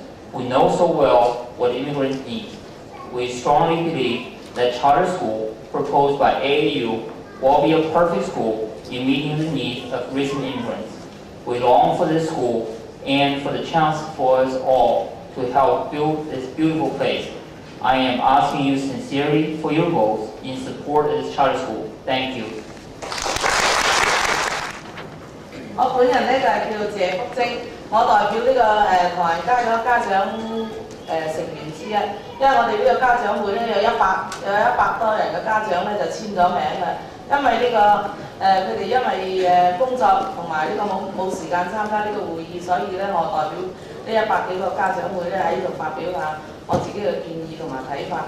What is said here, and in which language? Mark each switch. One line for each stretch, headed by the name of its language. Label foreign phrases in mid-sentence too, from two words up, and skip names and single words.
English: We know so well what immigrants need. We strongly believe that charter school proposed by AAU will be a perfect school in meeting the needs of recent immigrants. We long for this school and for the chance for us all to help build this beautiful place. I am asking you sincerely for your votes in support of this charter school. Thank you.
Cantonese: 我本人咧就係叫謝福晶，我代表呢個唐人街嗰家長成員之一，因為我哋呢個家長會咧有100多人嘅家長咧就簽咗名嘅，因為呢個佢哋因為工作同埋呢個冇時間參加呢個會議，所以咧我代表呢100幾個家長會咧喺呢度發表下我自己嘅建議同埋睇法。